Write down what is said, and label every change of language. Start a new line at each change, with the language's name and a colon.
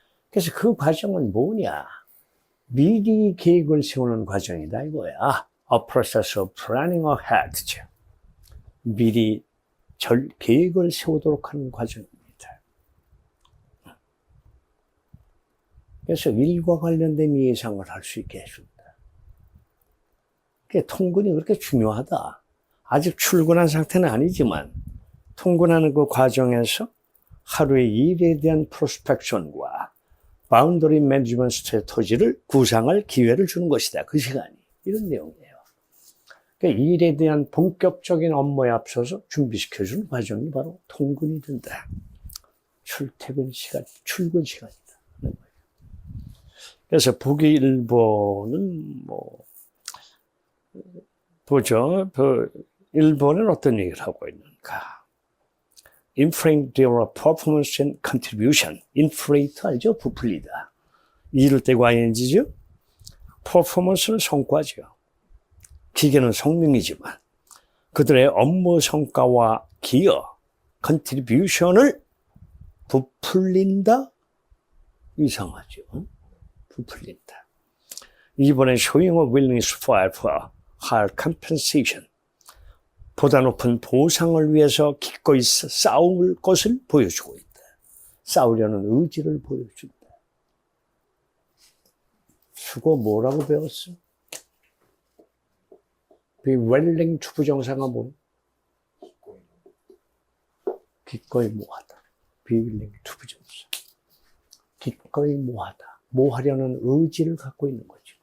Korean: 그래서 그 과정은 뭐냐? 미리 계획을 세우는 과정이다 이거야.
English: A process of planning ahead.
Korean: 미리 계획을 세우도록 하는 과정입니다. 그래서 일과 관련된 예상을 할 수 있게 해준다. 통근이 그렇게 중요하다. 아직 출근한 상태는 아니지만 통근하는 그 과정에서 하루의 일에 대한 프로스펙션과 바운더리 매니지먼트 스트래터지를 구상할 기회를 주는 것이다. 그 시간이. 이런 내용이에요. 그러니까 일에 대한 본격적인 업무에 앞서서 준비시켜주는 과정이 바로 통근이 된다. 출근 시간이다. 그래서 보기 1번은 보죠. 1번은 어떤 얘기를 하고 있는가.
English: Inflate their performance and contribution.
Korean: Inflate 알죠? 부풀리다. 이럴 때가 ing죠? performance는 성과죠. 기계는 성능이지만 그들의 업무 성과와 기여, contribution을 부풀린다? 이상하죠. 부풀린다.
English: 2번에 showing a willingness for higher compensation.
Korean: 보다 높은 보상을 위해서 기꺼이 싸울 것을 보여주고 있다. 싸우려는 의지를 보여준다. 수고 뭐라고 배웠어?
English: Be willing to
Korean: 부정사가 뭐? 기꺼이 뭐하다.
English: Be willing to 부정사.
Korean: 기꺼이 뭐하다. 뭐하려는 의지를 갖고 있는 거죠.